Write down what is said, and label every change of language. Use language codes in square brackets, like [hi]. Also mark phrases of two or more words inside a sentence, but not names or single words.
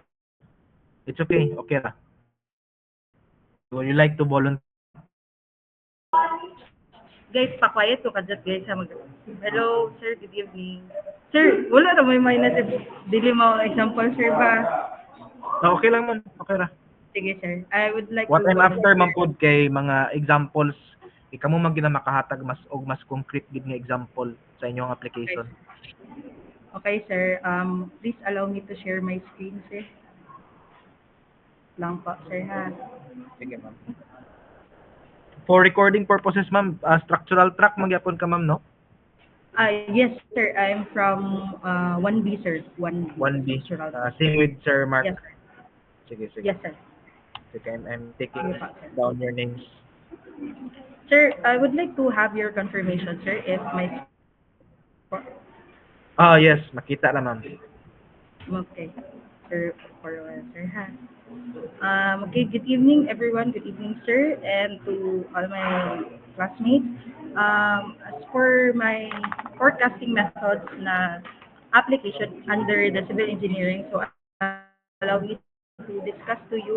[en] It's okay, [ceb] okay ra. [en] Would you like to volunteer? [ceb] Guys, pa-quiet ko kadjat guys. [en] Hello, sir, good evening. [ceb] Sir, wala na may minus dili mo example, sir ba? Okay lang man, okay ra. Sige, sir. [en] I would like What to I'm after [ceb] man pod kay mga examples, ikaw mo man gina makahatag mas og mas concrete gid nga example sa inyong application. [en] Okay, sir. Please allow me to share my screen, sir. [ceb] Lang po, sir, ha? Sige, ma'am. [en] For recording purposes, ma'am, structural track magyapon ka, ma'am, no? Yes, sir. I'm from 1B, sir. 1B. 1B. Structural. Same with Sir Mark. Yes, sir. [ceb] Sige, sige. [en] Yes, sir. [ceb] Sige, [en] I'm taking [ceb] Sige po, sir. [en] down your names. Sir, I would like to have your confirmation, sir, if my... Yes, [ceb] makita na, ma'am. [en] Okay. Sir, for a while, sir, ha? Okay, good evening, everyone. Good evening, sir, and to all my classmates. As for my forecasting methods na application under the civil engineering, so allow me to discuss to you.